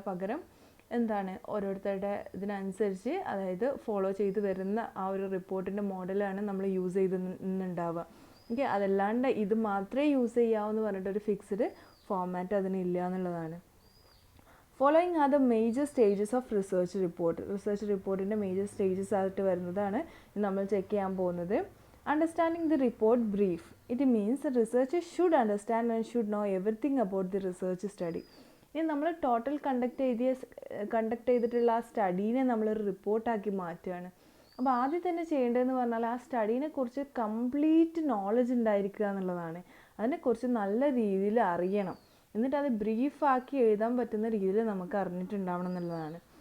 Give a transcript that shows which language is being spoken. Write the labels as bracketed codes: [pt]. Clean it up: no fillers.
[ml] പകരം എന്താണ്, ഓരോരുത്തരുടെ ഇതിനനുസരിച്ച്, അതായത് ഫോളോ ചെയ്ത് വരുന്ന ആ ഒരു റിപ്പോർട്ടിൻ്റെ മോഡലാണ് നമ്മൾ യൂസ് ചെയ്തുണ്ടാവുക. ഓക്കെ, അതല്ലാണ്ട് ഇത് മാത്രമേ യൂസ് ചെയ്യാവൂന്ന് പറഞ്ഞിട്ടൊരു ഫിക്സ്ഡ് ഫോമാറ്റ് അതിനില്ല എന്നുള്ളതാണ്. [en] Following are the major stages of research report. [ml] Research റിപ്പോർട്ടിൻ്റെ മേജർ സ്റ്റേജസ് ആയിട്ട് വരുന്നതാണ് നമ്മൾ ചെക്ക് ചെയ്യാൻ പോകുന്നത്. [en] Understanding the report brief. It means the researcher should understand and should know everything about the research study. [ml] ഇനി നമ്മൾ total conduct ചെയ്തിട്ടുള്ള ആ സ്റ്റഡീനെ നമ്മളൊരു റിപ്പോർട്ടാക്കി മാറ്റുകയാണ്. അപ്പോൾ ആദ്യം തന്നെ ചെയ്യേണ്ടതെന്ന് പറഞ്ഞാൽ ആ സ്റ്റഡീനെ കുറിച്ച് കംപ്ലീറ്റ് നോളജ് ഉണ്ടായിരിക്കുക എന്നുള്ളതാണ്. അതിനെക്കുറിച്ച് നല്ല രീതിയിൽ അറിയണം. എന്നിട്ട് അത് ബ്രീഫാക്കി എഴുതാൻ പറ്റുന്ന രീതിയിൽ നമുക്ക് അറിഞ്ഞിട്ടുണ്ടാവണം എന്നുള്ളതാണ്.